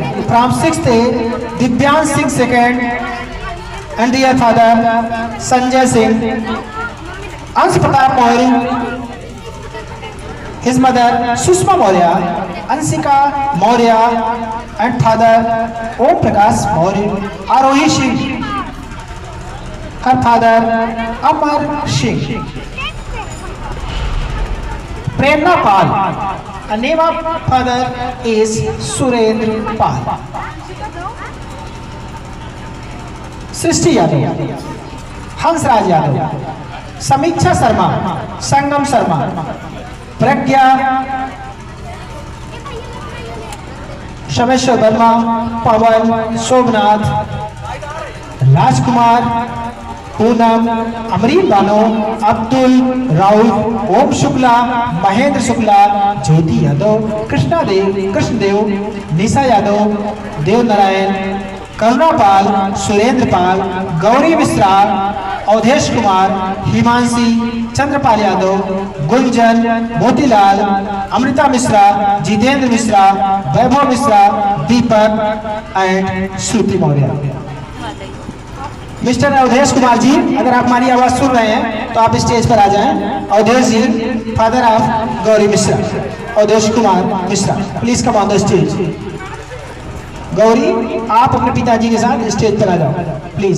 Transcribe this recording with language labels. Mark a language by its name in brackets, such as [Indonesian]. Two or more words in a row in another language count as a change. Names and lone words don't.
[English] From 6th A Divyan Singh second and their father Sanjay Singh, Ansh Pratap Maurya, his mother Sushma Maurya, Ansika Maurya and father Om Prakash Maurya, Arohi Singh, her father Amar Singh, Prerna Pal, the name of father is Surendra Pal, Srishti Yadav, Hansraj Yadav, Samiksha Sharma, Sangam Sharma, Pragya Shameshwar Verma, Pawan Somnath, Rajkumar पूनम, अमरीन बानो, अब्दुल, राउफ, ओम [Hindi] शुक्ला, महेंद्र शुक्ला, ज्योति यादव, कृष्णदेव, निशा यादव, देव नारायण, करुणा पाल, सुरेंद्र पाल, गौरी मिश्रा, अवधेश कुमार, हिमांशी, चंद्रपाल यादव, गुंजन, मोतीलाल, अमृता मिश्रा, जितेंद्र मिश्रा, वैभव मिश्रा, दीपक एंड श्रुति मौर्य। मिस्टर अवधेश कुमार जी, अगर आप हमारी आवाज सुन रहे हैं तो आप स्टेज पर आ जाएं। [English] अवधेश जी, father of गौरी मिश्रा, अवधेश कुमार मिश्रा, please come on the stage. [Hindi] गौरी, आप अपने पिताजी के साथ स्टेज पर आ जाओ प्लीज।